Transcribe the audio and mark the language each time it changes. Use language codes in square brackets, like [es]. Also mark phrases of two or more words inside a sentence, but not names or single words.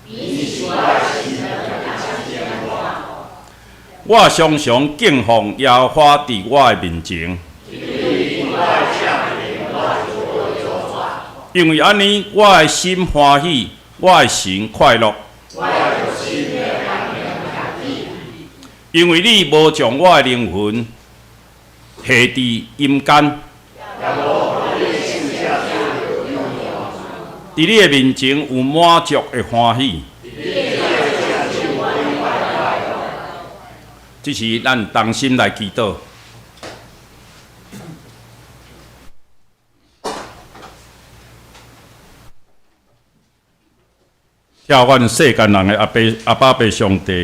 [nan] 我常常敬奉耶和华伫我的面前，因为安尼我的心欢喜，我的神快乐。因为你无将我的灵魂下伫阴间，伫你的面前有满足的欢喜。这是咱同心来祈祷。听阮世间人的阿爸爸上帝。